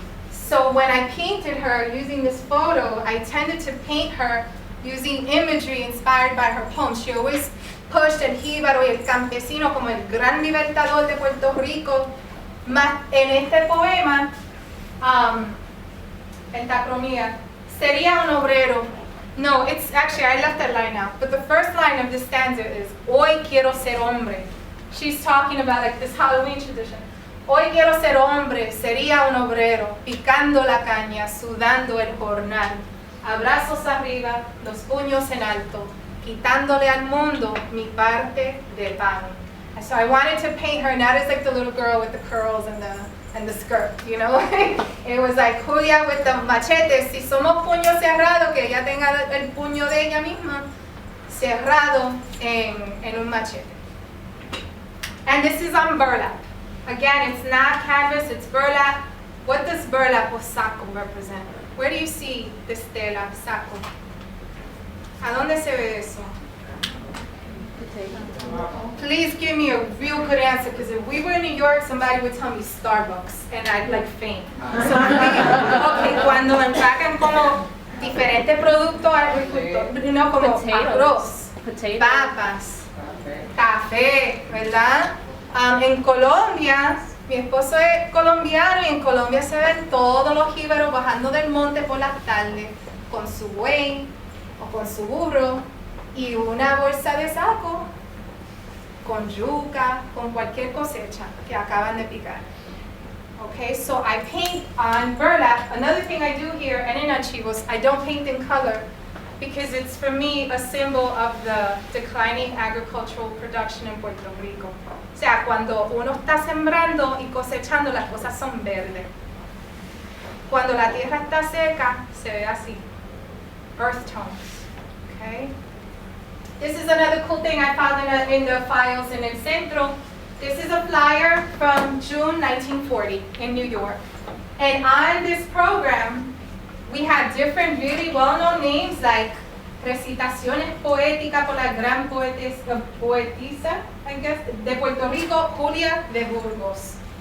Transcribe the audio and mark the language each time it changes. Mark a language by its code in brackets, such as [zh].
[en] So when I painted her using this photo, I tended to paint her using imagery inspired by her poems. She always pushed [es] el jíbaro y el campesino como el gran libertador de Puerto Rico. En este poema, pentacromía, sería un obrero. [en] No, it's actually, I left that line out. But the first line of this stanza is, [es] Hoy quiero ser hombre. [en] She's talking about like this Halloween tradition. [es] Hoy quiero ser hombre, sería un obrero, picando la caña, sudando el jornal. Abrazos arriba, los puños en alto, quitándole al mundo mi parte de pan. [en] And so I wanted to paint her not as like the little girl with the curls and and the skirt, you know? It was like Julia with the machete. [es] Si somos puño cerrado, que ella tenga el puño de ella misma cerrado en un machete. [en] And this is on burlap. Again, it's not canvas, it's burlap. What does burlap or saco represent? Where do you see this [es] tela, saco? ¿A dónde se ve eso? [en] Please give me a real good answer, because if we were in New York, somebody would tell me Starbucks, and I'd like faint. So, okay, [es] cuando empacan como diferentes productos agrícolas, no como arroz, papas, café, ¿verdad? En Colombia, mi esposo es colombiano y en Colombia se ven todos los jíbaros bajando del monte por las tardes con su buey o con su burro y una bolsa de saco con yuca, con cualquier cosecha que acaban de picar. [en] Okay, so I paint on burlap. Another thing I do here and in Archivos, I don't paint in color because it's for me a symbol of the declining agricultural production in Puerto Rico. [es] O sea, cuando uno está sembrando y cosechando, las cosas son verdes. Cuando la tierra está seca, se ve así. [en] Earth tones. Okay? This is another cool thing I found in the files in El Centro. This is a flyer from June 1940 in New York. And on this program, we had different really well-known names like Recitaciones Poéticas [es] por la gran poetisa, [en] I guess, [es] de Puerto Rico, [en] Julia de Burgos.